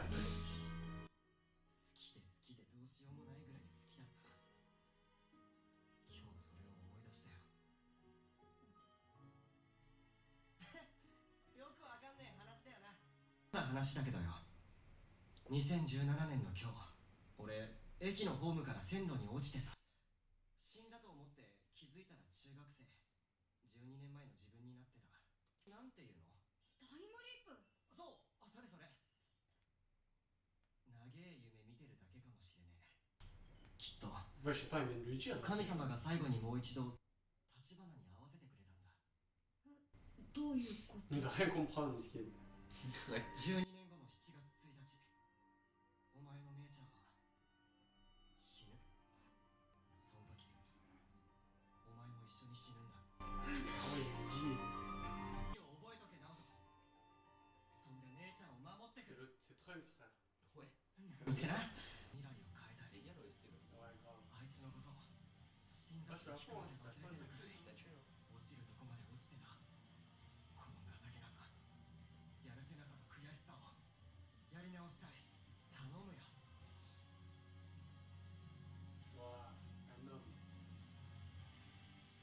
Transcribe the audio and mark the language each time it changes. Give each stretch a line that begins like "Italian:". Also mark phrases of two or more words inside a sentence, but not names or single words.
Japanese: 好きで好きでどうしようもないぐらい好きだった今日それを思い出したよよくわかんねえ話だよな話だけどよ2017年の今日俺駅のホームから線路に落ちてさ死んだと思って気づいたら中学生12年前の自分になってたなんていうのタイムリープそうそれそれ長え夢見てるだけかもしれねえきっと
French: Ouais, je sais pas, il vient de lui dire. là,
Japanese: 神
French: c'est-
Japanese: 様が最後にもう一度立花に合わせてくれたんだどういうこと
French: Il doit rien comprendre, ce qu'il est.
Japanese: 12 年後の7月1日お前の姉ちゃんは死ぬその時お前も一緒に死ぬんだ
French: Ah ouais, il dit.
Japanese: 覚えとけ直人そんで姉ちゃんを守ってくる
French: C'est Trunks, frère. Ouais.
Japanese: なんでな未来を変えたい
French: Génial l'OST. Ouais, grave.
Japanese: あいつのこと死んだ
French: Ah, je suis à
Japanese: 時
French: fond,
Japanese: ま
French: hein,
Japanese: で
French: je
Japanese: 忘
French: cache
Japanese: れ
French: pas.
Japanese: てたくらい
French: Ça tue, hein.
Japanese: 落ちるとこまで落ちてたこの情けなさやるせなさと悔しさをやり直したい頼むよ
French: Voilà, un homme.